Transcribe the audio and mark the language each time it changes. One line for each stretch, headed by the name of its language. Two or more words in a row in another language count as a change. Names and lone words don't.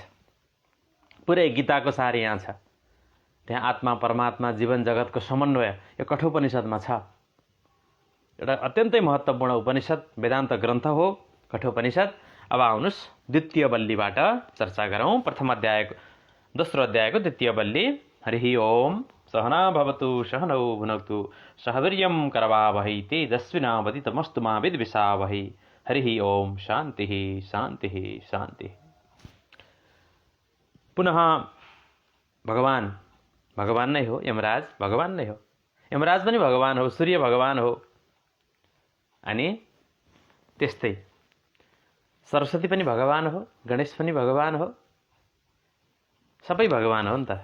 Nepali: पुरै गीताको सार यहाँ छ। त्यहाँ आत्मा परमात्मा जीवन जगतको समन्वय यो कठोपनिषदमा छ। एउटा अत्यन्तै महत्त्वपूर्ण उपनिषद वेदान्त ग्रन्थ हो कठोपनिषद। अब आउनुहोस् द्वितीय बल्लीबाट चर्चा गरौँ। प्रथम अध्यायको दोस्रो अध्यायको द्वितीय बल्ली।
Sanskrit: हरि ओम। सहना भवतु सहनौ भुनक्तु सह वीर्यं करवावहै तेजस्विनावधीतमस्तु मा विद्विषावहै। हरि ओम। शान्तिः शान्तिः शान्तिः।
Nepali: पुनः भगवान नै हो, यमराज भगवान नै हो, यमराज पनि भगवान हो, सूर्य भगवान हो, अनि त्यस्तै सरस्वती पनि भगवान हो, गणेश पनि भगवान हो, सबै भगवान हो नि त।